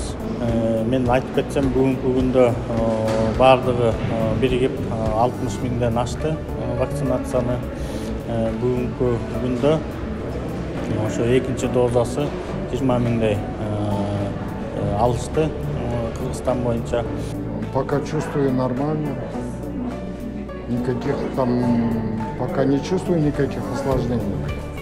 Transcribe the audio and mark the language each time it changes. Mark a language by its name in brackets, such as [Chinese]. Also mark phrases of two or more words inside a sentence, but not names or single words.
[Kyrgyz] Мен айтып кетсем, бүгүнкү күндө баардыгы биригип 60 миңден ашты вакцинацияны. Бүгүнкү күндө ошо экинчи дозасы 20 миңдей алышты Кыргызстан боюнча. [Russian] Пока чувствую нормально. Никаких там, пока не чувствую никаких осложнений.